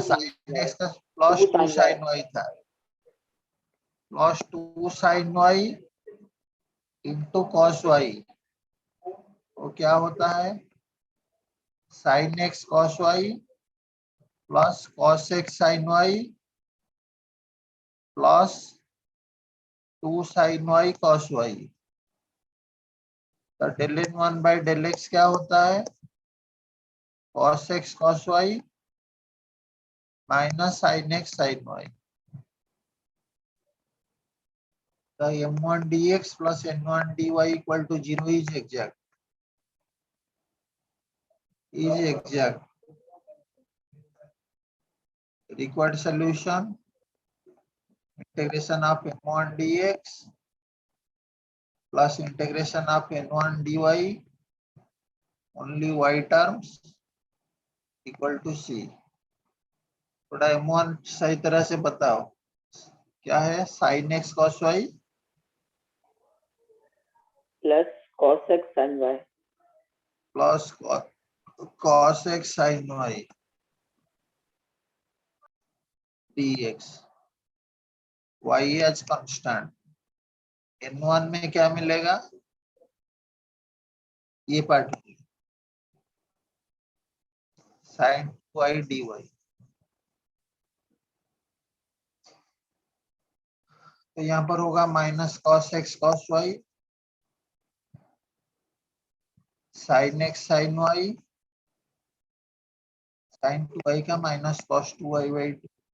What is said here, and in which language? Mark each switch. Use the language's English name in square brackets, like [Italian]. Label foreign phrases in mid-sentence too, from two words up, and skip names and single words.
[Hindi] sin x का प्लस 2 sin y था, [English] plus 2 sin y into cos y. [Hindi] तो क्या होता है? [English] sin x cos y plus cos x sin y plus 2 sin y cos y. तो del n1 by del x [Hindi] क्या होता है? [English] cos x cos y minus sin x sin y. The m1 dx plus n1 dy equal to 0 is exact. Is exact. Required solution: integration of m1 dx plus integration of n1 dy, only y terms, equal to c. [Hindi] थोड़ा m1 सही तरह से बताओ क्या है? [English] sin x cos y प्लस cos x sin y plus cos x sin y dx, y as constant. [Hindi] n1 में क्या मिलेगा? ये पार्ट [English] sin y dy. [Hindi] तो यहाँ पर होगा [English] माइनस cos x cos y sin x sin y sin 2y का माइनस cos 2y by 2.